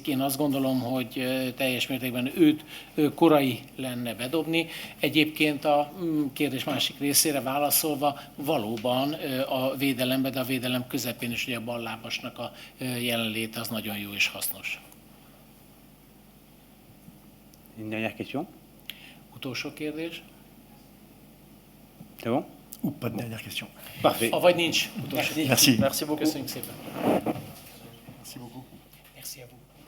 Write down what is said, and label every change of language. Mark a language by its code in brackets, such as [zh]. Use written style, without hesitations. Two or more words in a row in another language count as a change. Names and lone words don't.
[hu] Én azt gondolom, hogy teljes mértékben őt korai lenne bedobni. Egyébként a kérdés másik részére válaszolva, valóban a védelemben, de a védelem közepén is ugye a ballábasnak a jelenléte az nagyon jó és hasznos. [fr] Une dernière question. [hu] Utolsó kérdés. [fr] C'est bon? Ou pas de dernière question. Parfait. [hu] Vagy nincs utolsó. [fr] Merci. Merci beaucoup. [hu] Köszönjük szépen. [fr] Merci beaucoup. Merci à vous.